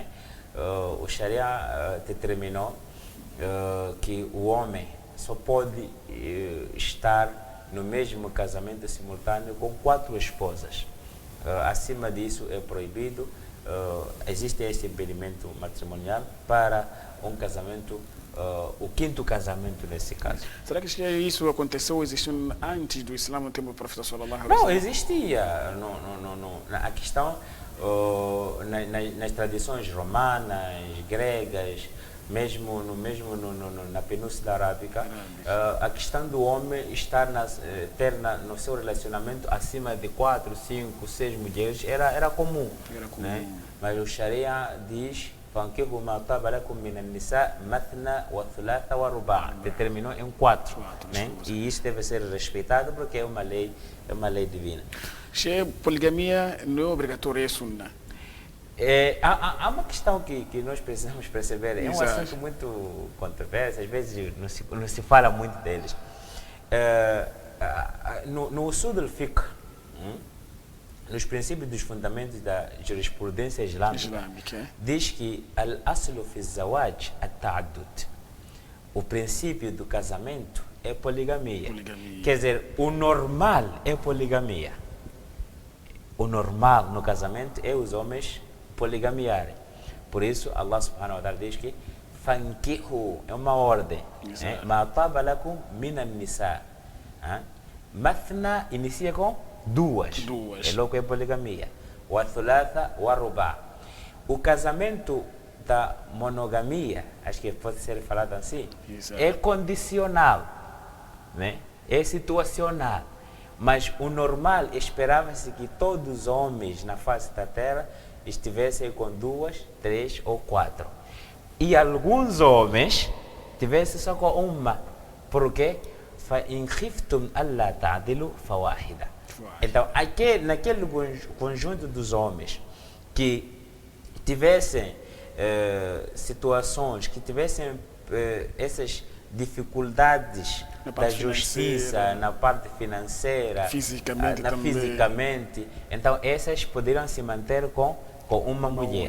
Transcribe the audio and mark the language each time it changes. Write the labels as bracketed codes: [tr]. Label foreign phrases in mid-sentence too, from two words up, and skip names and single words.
[pt] O Sharia determinou que o homem só pode estar no mesmo casamento simultâneo com 4 esposas. Acima disso é proibido. Existe esse impedimento matrimonial para um casamento, o 5º casamento nesse caso. Será que isso aconteceu, existiu antes do Islã, no tempo do profeta [ar] صلى الله عليه [pt] wasallam? Não, existia. A questão, nas tradições romanas, gregas, mesmo na Península Arábica, a questão do homem ter no seu relacionamento acima de 4, 5, 6 mulheres era comum. Né? Mas o Sharia diz [ar] فانكحوا ما طاب لكم من النساء مثنى وثلاث ورباع. [pt] Determinou em quatro, né? E isso deve ser respeitado porque é uma lei divina. Che, poligamia não é obrigatória, é sunna. Há uma questão que nós precisamos perceber, é um assunto muito controverso, às vezes não se fala muito deles. [ar] No أصول الفقه, [pt] nos princípios dos fundamentos da jurisprudência islâmica, diz que [ar] الأصل في زواج التعدد. [pt] O princípio do casamento é poligamia. Quer dizer, o normal é poligamia. O normal no casamento é os homens poligamiarem. Por isso, [ar] الله سبحانه وتعالى [pt] diz que fankihu é uma ordem. [ar] ما طاب لكم من النساء. [pt] Mathna inicia com duas. É logo é poligamia. [ar] وثلاث ورباع. [pt] O casamento da monogamia, acho que pode ser falado assim, é condicional, né? É situacional. Mas o normal, esperava-se que todos os homens na face da terra estivessem com 2, 3 ou 4. E alguns homens tivessem só com uma. Por quê? [ar] فَإِنْ خِفْتُمْ أَلَّا تَعْدِلُوا فَوَاحِدًا. [pt] Então, naquele conjunto dos homens que tivessem situações, que tivessem essas dificuldades da justiça, na parte financeira, fisicamente, então essas poderiam se manter com uma mulher.